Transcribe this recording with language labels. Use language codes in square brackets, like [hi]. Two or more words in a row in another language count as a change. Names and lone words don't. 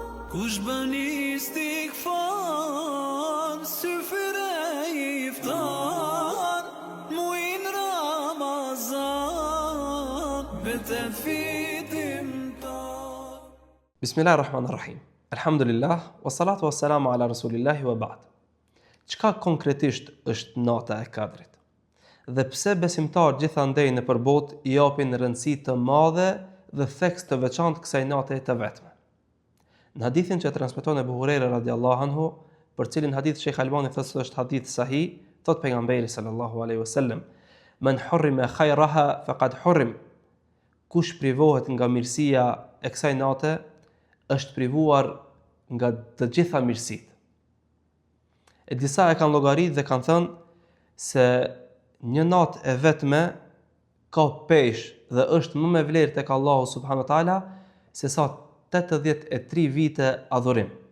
[ar] Kush bën istighfar, syfyre iftar, muin Ramazan, betet fitim tar. بسم الله الرحمن الرحيم الحمد لله والصلاة والسلام على رسول الله وبعد. [sq] Çka konkretisht është nata e Kadrit? Dhe pse besimtarët gjithandej në përbot i japin rëndësi të madhe dhe theks të veçantë kësaj nate të vetme? Në hadithin që transmeton Ebu Hurajra [ar] رضي الله عنه, [sq] për cilin hadith Sheikh Albani thotë se është hadith sahih, thot pejgamberi [ar] صلى الله عليه وسلم: "من حرم خيرها فقد حرم." [sq] Kush privohet nga mirësia e kësaj nate, është privuar nga të gjitha mirësitë. E disa e kanë llogarit dhe kanë thënë se një natë e vetme ka pesh dhe është më me vlerë tek Allahu [ar] سبحانه وتعالى [sq] se sa 83 vite adhurim.